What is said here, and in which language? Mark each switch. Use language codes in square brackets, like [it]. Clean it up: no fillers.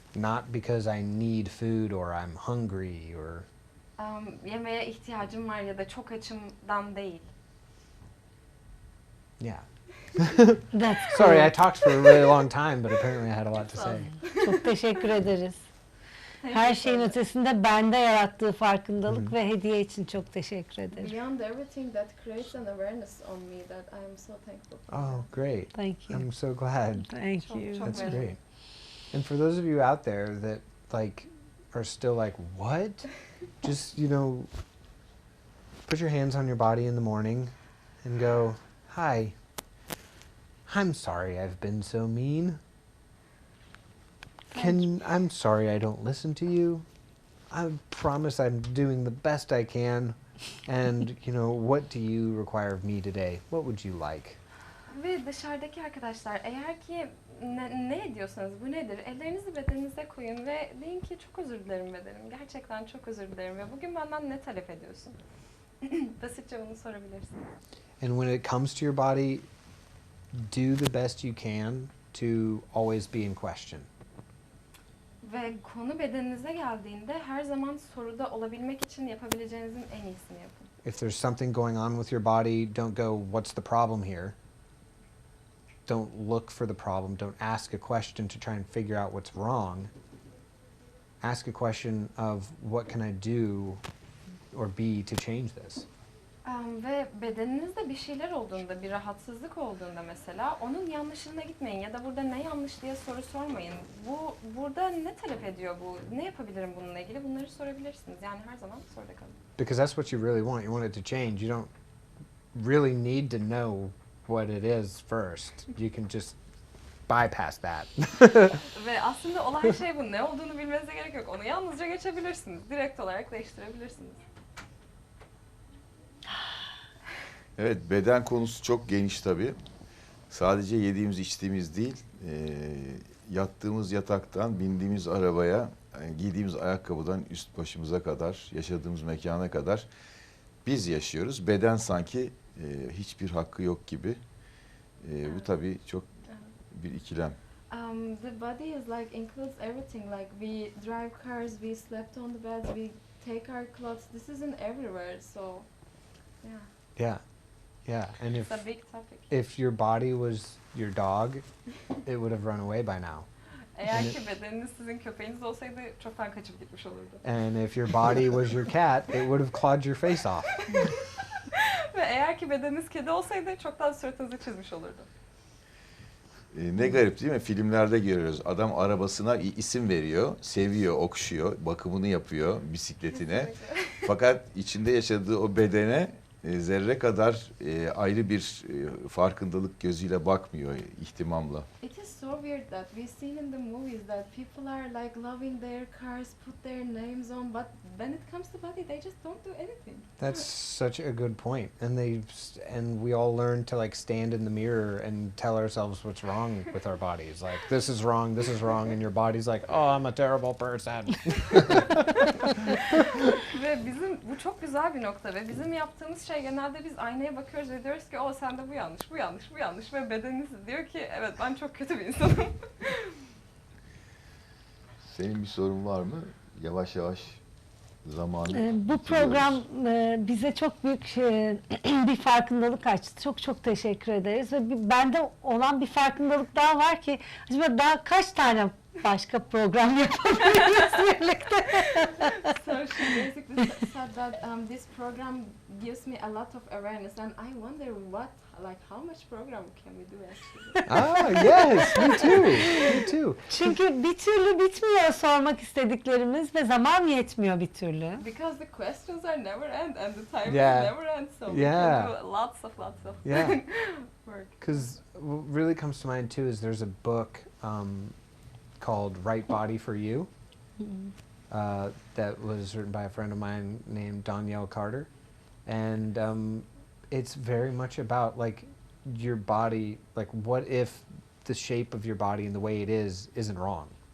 [en] Not because I need food or I'm hungry or [tr] Yemeğe ihtiyacım var ya da çok açımdan değil. [en] yeah. That's Sorry, cool. I talked for a really long time, but apparently I had a lot to say. [tr] Çok teşekkür ederiz. Her şeyin ötesinde bende yarattığı farkındalık ve hediye için çok teşekkür ederim. [en] Beyond everything, that creates an awareness on me that I am so thankful for. Oh, great. Thank you. I'm so glad. Thank you. [tr] Çok [en] That's [tr] memnunum. [en] great. And for those of you out there that are still like, what? Just, put your hands on your body in the morning and go, hi, I'm sorry I've been so mean. I'm sorry I don't listen to you. I promise I'm doing the best I can. And, what do you require of me today? What would you like? [tr] Ve dışarıdaki arkadaşlar, eğer ki ne ediyorsanız bu nedir? Ellerinizi bedeninize koyun ve deyin ki çok özür dilerim bedenim. Gerçekten çok özür dilerim ve bugün benden ne talep ediyorsun? Basitçe bunu sorabilirsin. [en] And when it comes to your body, do the best you can to always be in question. [tr] Ve konu bedeninize geldiğinde her zaman soruda olabilmek için yapabileceğinizin en iyisini yapın. [en] If there's something going on with your body, don't go, what's the problem here? don't look for the problem. Don't ask a question to try and figure out what's wrong. Ask a question of what can I do or be to change this. [tr] Ve bedeninizde bir şeyler olduğunda, bir rahatsızlık olduğunda mesela onun yanlışlığına gitmeyin ya da burada ne yanlış diye soru sormayın. Burada ne talep ediyor bu? Ne yapabilirim bununla ilgili? Bunları sorabilirsiniz. Yani her zaman soruda kalın. [en] Because that's what you really want. You want it to change. You don't really need to know what it is first. You can just bypass that. [tr] Ve aslında olan şey bu. Ne olduğunu bilmenize gerek yok. Onu yalnızca geçebilirsiniz. Direkt olarak değiştirebilirsiniz. Evet, beden konusu çok geniş tabii. Sadece yediğimiz içtiğimiz değil, yattığımız yataktan, bindiğimiz arabaya, giydiğimiz ayakkabıdan üst başımıza kadar, yaşadığımız mekana kadar biz yaşıyoruz. Beden sanki hiçbir hakkı yok gibi. Bu tabii çok bir ikilem. [en] The body is like includes everything. Like we drive cars, we slept on the beds, we take our clothes. This isn't everywhere, so yeah. Yeah. Yeah. And It's a big topic. if your body was your dog, it would have run away by now. [tr] Eğer ki bedeniniz sizin köpeğiniz olsaydı çoktan kaçıp gitmiş olurdu. [en] And if your body was your cat, it would have clawed your face off. [tr] Ve eğer ki bedeniniz kedi olsaydı çoktan suratınızı çizmiş olurdu. Ne garip değil mi? Filmlerde görüyoruz. Adam arabasına isim veriyor, seviyor, okşuyor, bakımını yapıyor bisikletine. Kesinlikle. Fakat içinde yaşadığı o bedene zerre kadar ayrı bir farkındalık gözüyle bakmıyor, ihtimamla. [en] It is so weird that we've seen in the movies that people are like loving their cars, put their names on, but when it comes to body, they just don't do anything. That's such a good point. And we all learn to like stand in the mirror and tell ourselves what's wrong with our bodies. Like this is wrong, and your body's like, oh, I'm a terrible person. [tr] Ve bu çok güzel bir nokta ve bizim yaptığımız şey genelde biz aynaya bakıyoruz ve diyoruz ki o sende bu yanlış, bu yanlış, bu yanlış ve bedeniniz diyor ki evet ben çok kötü bir insanım. Senin bir sorun var mı? Yavaş yavaş zamanı Bu bitiriyoruz. program bize çok büyük bir farkındalık açtı. Çok çok teşekkür ederiz. Ve bende olan bir farkındalık daha var ki acaba daha kaç tane başka program yapabiliriz birlikte? [en] So she basically said that this program gives me a lot of awareness and I wonder how much program can we do actually? Ah, yes, me too, me too. [tr] Çünkü bir türlü bitmiyor sormak istediklerimiz ve zaman yetmiyor bir türlü. [en] Because the questions are never end and the time Yeah. will never end, so we Yeah. can do lots of Yeah. work. Because what really comes to mind too is there's a book called Right Body for You that was written by a friend of mine named Danielle Carter, and it's very much about like your body, like what if the shape of your body and the way it is isn't wrong.